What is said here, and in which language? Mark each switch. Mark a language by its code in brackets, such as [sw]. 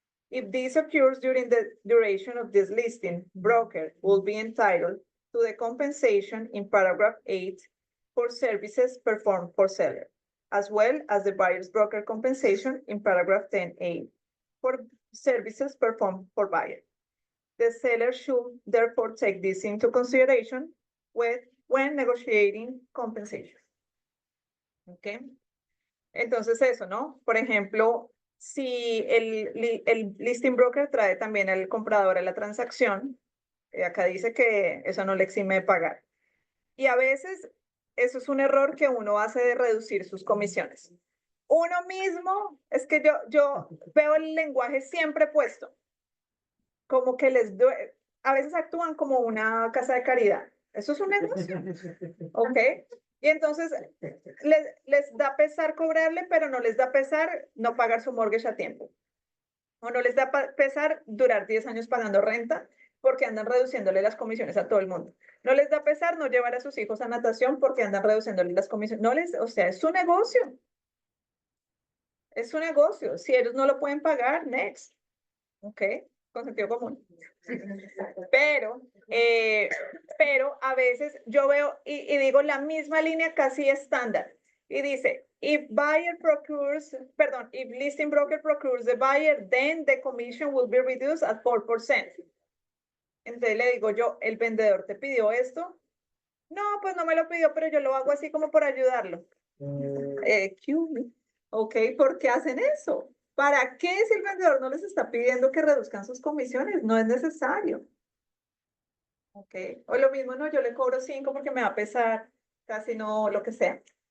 [en] If this occurs during the duration of this listing, broker will be entitled to the compensation in paragraph 8 for services performed for seller, as well as the buyer's broker compensation in paragraph 10A for services performed for buyer. The seller should therefore take this into consideration when negotiating compensation. [es] ¿Ok? Entonces eso, ¿no? Por ejemplo, si el listing broker trae también al comprador a la transacción, acá dice que eso no le exime de pagar. Y a veces eso es un error que uno hace de reducir sus comisiones. Uno mismo, es que yo veo el lenguaje siempre puesto, como que a veces actúan como una casa de caridad. Eso es un negocio, ¿ok? Y entonces les da pesar cobrarle, pero no les da pesar no pagar su mortgage a tiempo. O no les da pesar durar 10 años pagando renta, porque andan reduciéndole las comisiones a todo el mundo. No les da pesar no llevar a sus hijos a natación porque andan reduciéndole las comisiones. No les, o sea, es su negocio. Es su negocio. Si ellos no lo pueden pagar, next. ¿Ok? Con sentido común. Pero a veces yo veo y digo la misma línea casi estándar. Y dice, [en] if listing broker procures the buyer, then the commission will be reduced at 4%. [es] Entonces le digo yo, ¿el vendedor te pidió esto? No, pues no me lo pidió, pero yo lo hago así como por ayudarlo. [en] Excuse me. [es] Ok, ¿por qué hacen eso? ¿Para qué si el vendedor no les está pidiendo que reduzcan sus comisiones? No es necesario. Ok, o lo mismo, no, yo le cobro 5 porque me va a pesar, casi no, lo que sea.